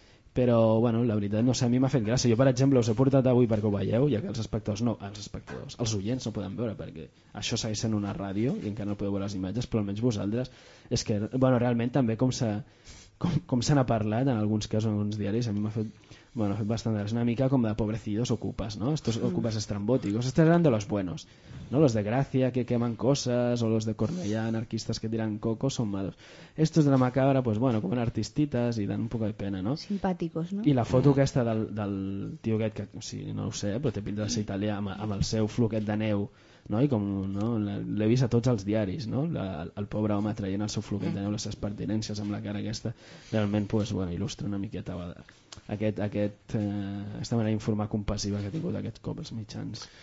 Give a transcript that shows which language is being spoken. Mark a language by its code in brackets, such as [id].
[ca] Però, bueno, la veritat, no sé, a mi m'ha fet gràcia. Jo, per exemple, us he portat avui perquè ho veieu, ja que els espectadors, els oients no poden veure, perquè això segueix sent una ràdio i encara no podeu veure les imatges, però almenys vosaltres. És que, bueno, realment també com se n'ha parlat en alguns casos, en alguns diaris, a mi m'ha fet... Bueno, bastant de... una mica com de [es] pobrecidos ocupas, ¿no? Estos ocupas estrambóticos, estos eran de los buenos, ¿no? Los de Gracia que queman cosas, o los de Cornellà, anarquistas que tiran coco, son malos. Estos de la Macabra, pues bueno, comen artistitas y dan un poco de pena, ¿no? Simpáticos, ¿no? [ca] I la foto aquesta del tio aquest, que o sigui, no ho sé, però té pinta de ser italià, amb el seu floquet de neu, ¿no? I com, ¿no? L'he vist a tots els diaris, ¿no? El pobre home traient el seu floquet de neu, les seves pertinències amb la cara aquesta, realment, pues bueno, il·lustra una miqueta a aquesta manera d'informar compassiva que ha tingut aquest cop els mitjans.